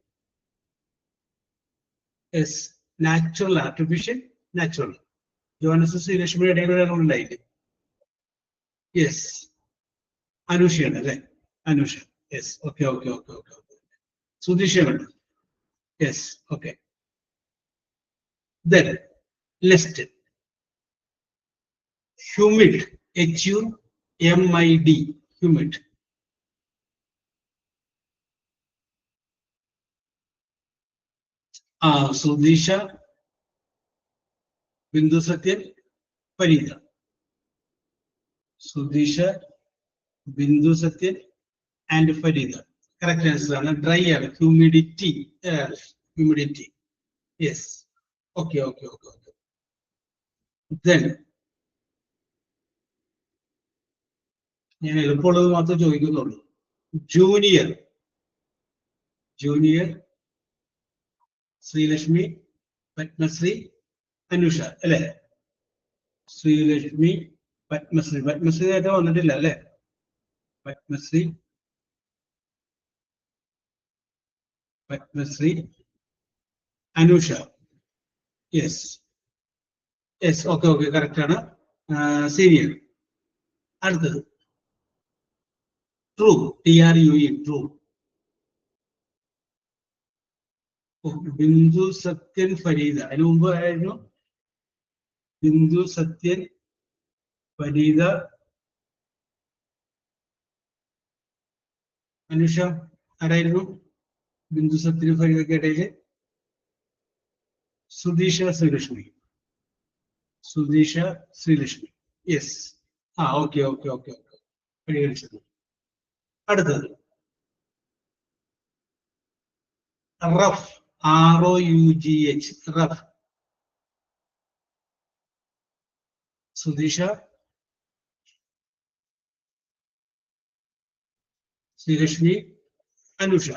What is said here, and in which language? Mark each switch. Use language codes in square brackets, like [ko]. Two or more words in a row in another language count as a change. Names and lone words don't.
[en] Yes. Natural, artificial, natural. [ml] ജോനസ്, ശ്രീലക്ഷ്മിയുടെ ഇടയിൽ ഉണ്ടായില്ലേ? യെസ്. അനുഷയാണ് അല്ലേ? അനുഷ. യെസ്. ഓക്കെ. സുധീഷ വേണ്ട. [en] Yes, okay. Then list. Humid, HUMID, humid. Sudisha, Bindu Satyan, Farida. Sudisha, Bindu Satyan, and Farida. Correct answer. Dry air, humidity. Humidity. Yes. Okay. Then, [ml] ഞാൻ എളുപ്പമുള്ളത് മാത്രമേ ചോദിക്കുന്നുള്ളൂ. Junior, Srilakshmi, Padmasri, Anusha, അല്ലേ? Srilakshmi, Padmasri ആയിട്ട് വന്നിട്ടില്ല അല്ലേ? Padmasri, Anusha. [en] Yes, okay, correct ആണ്. Senior. അടുത്തത് True, TRUE, true. Bindu Satyan Farida. [ml] അതിന് മുമ്പ് ആയിരുന്നു Bindu Satyan Farida Anusha. ആരായിരുന്നു Bindu Satyan Farida ഇടയില്? [en] Sudisha, Srilakshmi. Yes. Okay. പരിഗണിച്ചത്. അടുത്തത് Rough, ROUGH, rough. Sudisha, Srilakshmi, Anusha.